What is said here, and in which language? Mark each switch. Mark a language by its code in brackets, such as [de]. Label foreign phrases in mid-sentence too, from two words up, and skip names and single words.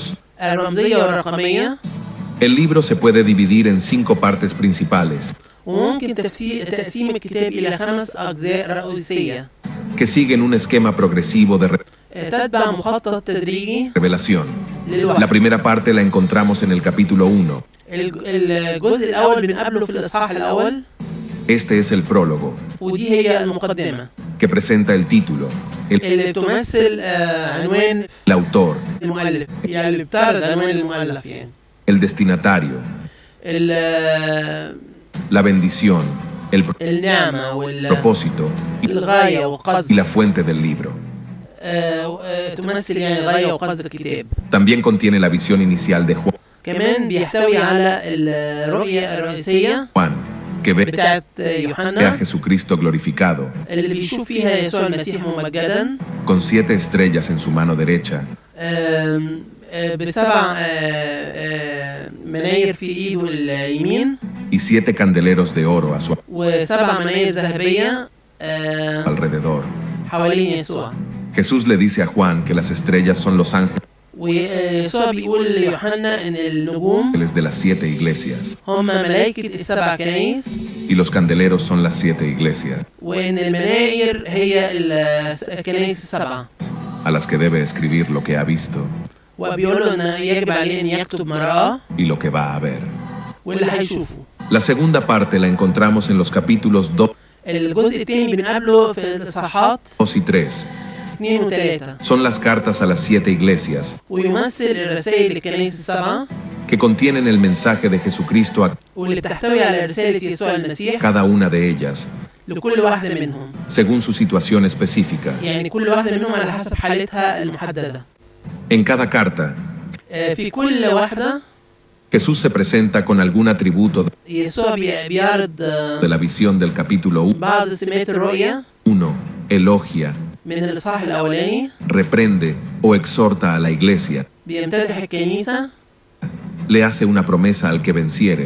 [ar] الرمزيه والرقميه. [es] El libro se puede dividir en 5 partes principales [ar] وممكن تقسيم الكتاب الى 5 اجزاء رئيسيه [es] que siguen un esquema progresivo de [ar] تتبع مخطط تدريجي [es] revelación. [ar] للوحي. [es] La primera parte la encontramos en el capítulo 1. [ar] الجزء الاول بنقابله في الاصحاح الاول [es] Este es el prólogo, [ar] ودي هي المقدمه [es] que presenta el título, [ar] اللي بتمثل عنوان [es] el autor, [ar] المؤلف، يعني اللي بتعرض عنوان المؤلف، يعني [es] el destinatario, la bendición, el [ar] النعمة [es] propósito [ar] والغاية [es] y [ar] والقصد. [es] la fuente del libro. [ar] تمثل يعني الغاية وقصد الكتاب. [es] También contiene la visión inicial de [ar] كمان بيحتوي على الرؤية الرئيسية [es] Juan, que ve [ar] بتاعت [es] a [ar] يوحنا [es] Jesucristo glorificado, [ar] اللي بيشوف فيها يسوع المسيح ممجدا [es] con 7 estrellas en su mano derecha, [ar] ب7 مناير في ايده اليمين [es] y 7 candeleros de oro a su [ar] و7 مناير ذهبية [es] alrededor. [ar] حوالين يسوع. [es] Jesús le dice a Juan que las estrellas son los ángeles [ar] ويسوع بيقول ليوحنا ان النجوم [es] de las 7 iglesias [ar] هم ملائكة ال7 كنايس [es] y los candeleros son las 7 iglesias [ar] وان المناير هي الكنايس ال7 [es] a las que debe escribir lo que ha visto [ar] وبيقول له ان يجب عليه ان يكتب ما رآه [es] y lo que va a ver. [ar] واللي هيشوفه. [es] La segunda parte la encontramos en los capítulos 2 [ar] الجزء الثاني بنقابله في الاصحاحات [es] y 3. [ar] 2 و3 [es] Son las cartas a las 7 iglesias [ar] ويمثل الرسائل للكنايس ال7 [es] que contienen el mensaje de Jesucristo a [ar] واللي بتحتوي على رسالة يسوع المسيح [es] cada una de ellas, [ar] لكل واحدة منهم، [es] según su situación específica. [ar] يعني كل واحدة منهم على حسب حالتها المحددة. [es] En cada carta, [ar] في كل واحدة [es] Jesús se presenta con algún atributo [ar] يسوع بيعرض [es] de la visión del capítulo [ar] بعض سمات الرؤية [es] 1, elogia, [ar] من الإصحاح الأولاني، [es] reprende o exhorta a la iglesia, [ar] بيمتدح الكنيسة [es] le hace una promesa al que venciere